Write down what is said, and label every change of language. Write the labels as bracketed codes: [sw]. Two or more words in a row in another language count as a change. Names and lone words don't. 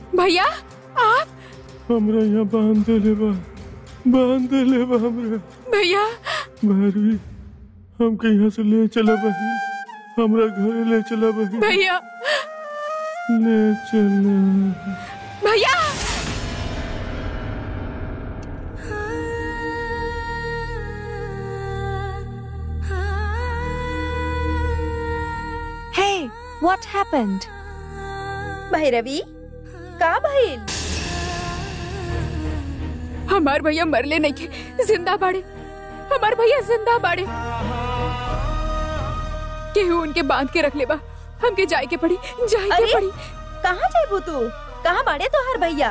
[bho] भैया आप हमरा यहाँ बांध देले बा हमरा। भैया भारवी, हमके यहाँ से ले चला बहन, हमरा घरे ले चला बहन, भैया ले चला। भैया [en] Hey, what happened? [bho] भैरवी, का भइल? हमार भैया मरले नहीं के जिंदा बाड़े। हमार भैया जिंदा बाड़े। केहू उनके बांध के रख ले बा। हमके जाए के पड़ी। कहाँ जाबू तू? कहाँ बाड़े तोहार भैया?